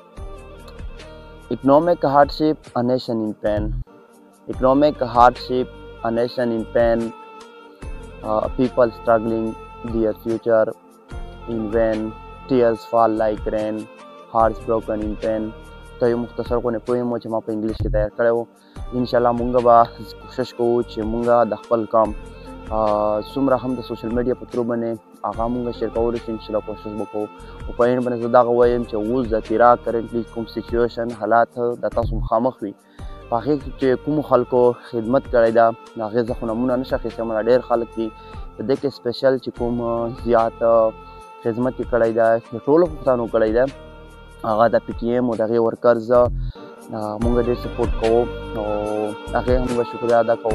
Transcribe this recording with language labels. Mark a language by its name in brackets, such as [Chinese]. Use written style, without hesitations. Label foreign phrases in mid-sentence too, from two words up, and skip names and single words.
[English] Economic hardship, a nation in pain. Economic hardship, a nation in pain. People struggling their future in vain. Tears fall like rain, hearts broken in pain. [Pashto] ته یو مختصر غونې پویم و چې ما په انګلیش کې تیار کړی و. انشاءالله مونږ به کوشش کوو چې مونږ د خپل کام څومره هم د [English] social media [Pashto] په ترو باندې هغه مونږ شیر کولی شو. انشاءالله کوشش به کوو. او په اینډ باندې زه دغه وایم چې اوس د تیرا کرنټلی کوم سچویشن حالات د تاسو مخامخ وي په هغې کې چې کومو خلکو خدمت کړی ده د هغې زه خو نمونه نشه اخیستی مله ډېر خلک دي په دې کې سپیشل چې کوم زیات خدمت یې کړی ده ټولو پښتنو کړی ده هغه د پی ټي ایم او د هغې ورکرز مونږ ډېر سپورټ کوو او هغې هم مونږ شکریه ادا کوو.